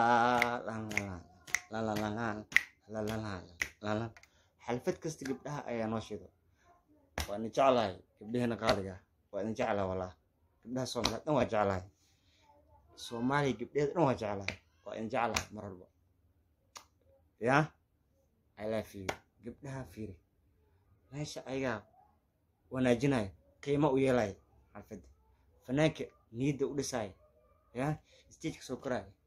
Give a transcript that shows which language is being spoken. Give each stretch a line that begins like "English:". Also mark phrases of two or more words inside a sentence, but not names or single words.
Somali: la la la xalfad kasta gabdhaha ayaa noo shido waa in jeclahay gabdhaheena qaaliga waa in jeclahay walaa gabdhaha Soomaaliyeed dhan waa jeclahay Soomaaliya gabdhaheeda dhan waa jeclahay waa in jeclahay mar walba ya
English: I love you
Somali: gabdhaha fiiri meesha ayaga wanaajinay qiimo u yeelay xalfad fanaanka niyada u dhisay ya stage ka soo koray